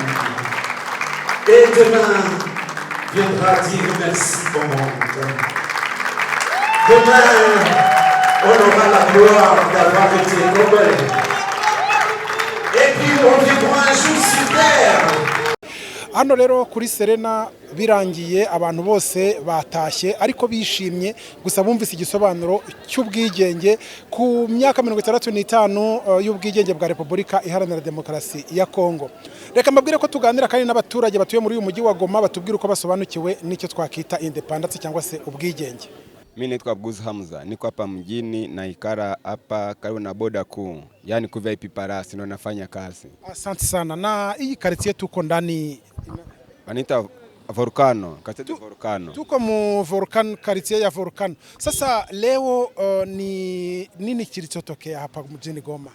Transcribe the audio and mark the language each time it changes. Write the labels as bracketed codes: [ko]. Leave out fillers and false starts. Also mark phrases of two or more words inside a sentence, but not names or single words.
[fr] Et demain viendra dire merci au monde. Demain, on aura la gloire d'avoir été rebelle. Et puis nous reviendrons un jour sur terre. [rw] Hano rero kuri Serena birangiye abantu bose batashye ariko bishimye gusa bumvise igisobanuro cy'ubwigenge ku myaka 65 y'ubwigenge bwa Repubulika Iharanira Demokarasi ya Kongo. Reka mbabwire ko tuganira kandi n'abaturage batuye muri uyu mujyi wa Goma batubwira uko basobanukiwe n'icyo twakita independence cyangwa se ubwigenge. [sw] Mimi naitwa Buzu Hamza, niko hapa mjini na ikara hapa karibu na boda kuu, yani ku VIP Parasi ndio nafanya kazi. Asante sana. Na hii quartier tuko ndani Anita Volcano, quartier Volcano. Tuko mu Volcano, quartier ya Volcano. Sasa leo ni nini kilichotokea hapa mjini Goma?